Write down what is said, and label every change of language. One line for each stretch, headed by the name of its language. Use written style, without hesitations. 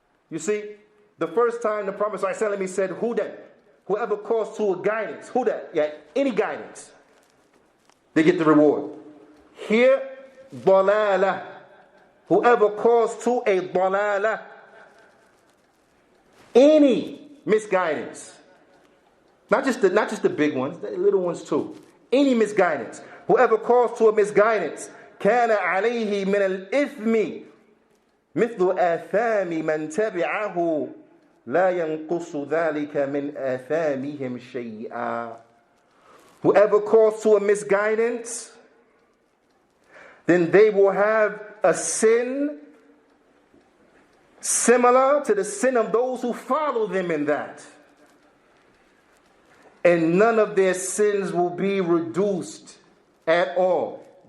English: You see, the first time the Prophet ﷺ, he said, hudan, whoever calls to a guidance, hudan, yeah, any guidance, they get the reward. Here, ضَلَالَةِ, whoever calls to a ضَلَالَةِ, any misguidance, not just the big ones, the little ones too, any misguidance. Whoever calls to a misguidance,
Arabic: كان عليه من الإثم مثل آثام من تبعه لا ينقص ذلك من آثامهم شيئا.
English: Whoever calls to a misguidance, then they will have a sin similar to the sin of those who follow them in that. And none of their sins will be reduced at all.